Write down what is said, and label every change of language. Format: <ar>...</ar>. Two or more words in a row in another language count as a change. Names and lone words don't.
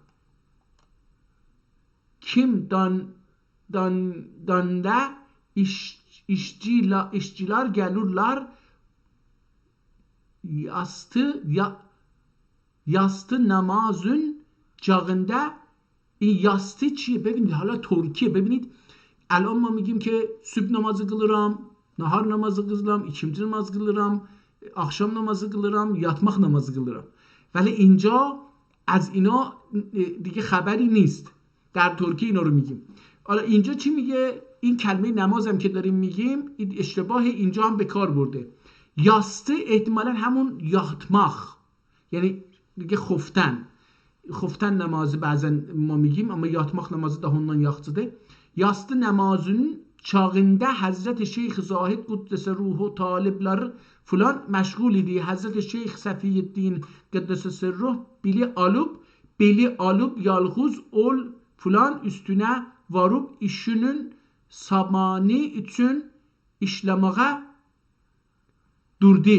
<az>Kim danda işçiler gelirler yastı namazın çağında yastı چیه؟</az> <fa>ببینید حالا ترکیه. ببینید الان ما میگیم که صبح</fa> <az>namazı kılırım, nahar namazı kılırım, ikindi namazı kılırım, akşam namazı kılırım, yatmak namazı kılırım.</az> <fa>ولی اینجا از اینا دیگه خبری نیست. در ترکیه اینا رو میگیم. حالا اینجا چی میگه؟ این کلمه نمازم که داریم میگیم اشتباه اینجا هم به کار برده. یاسته احتمالاً همون یاتماخ، یعنی دیگه خفتن</fa> <az>namazı bazen</az> <fa>ما میگیم</fa> <az>ama yatmak namazı da ondan yaxçıdır. Yastı namazının çağında Hazreti Şeyh Zahid Kuddese Ruhu talipler falan meşgul idi. Hazreti Şeyh Safiyeddin Kuddese Sirruh beli alıp yalğuz ol falan üstüne varıp işinin samanı için işlemeye durdu.</az>